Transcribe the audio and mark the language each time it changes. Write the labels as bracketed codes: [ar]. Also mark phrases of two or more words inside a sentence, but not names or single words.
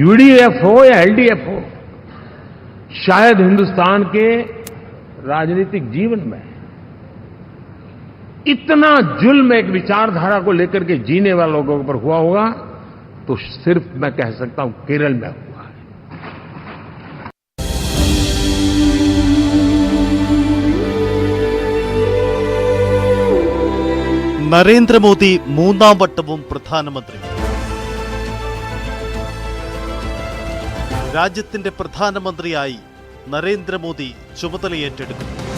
[hi] यूडीएफ हो या एलडीएफ हो, शायद हिंदुस्तान के राजनीतिक जीवन में इतना जुल्म एक विचारधारा को लेकर के जीने वाले लोगों पर हुआ होगा तो सिर्फ मैं कह सकता हूं केरल में हुआ है। [ml] നരേന്ദ്രമോദി മൂന്നാം വട്ടവും പ്രധാനമന്ത്രി. രാജ്യത്തിന്റെ പ്രധാനമന്ത്രിയായി നരേന്ദ്രമോദി ചുമതലയേറ്റെടുക്കുന്നു.